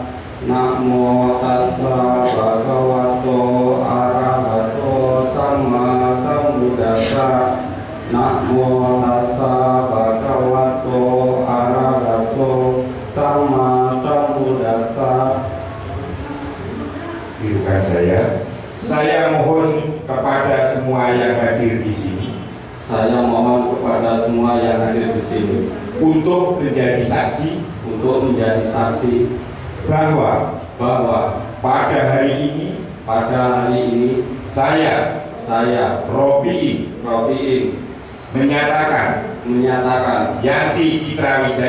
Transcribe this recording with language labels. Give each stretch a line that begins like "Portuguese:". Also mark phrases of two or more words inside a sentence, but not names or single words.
Pali: Namo tassa bhagavato arahato sama sambuddhassa. Namo tassa bhagavato arahato sama sambuddhassa.
Indonesian: Tirukan saya. Saya mohon kepada semua yang hadir di sini Saya mohon kepada semua yang hadir di sini untuk menjadi saksi bahwa pada hari ini saya Robi menyatakan Yanti Citra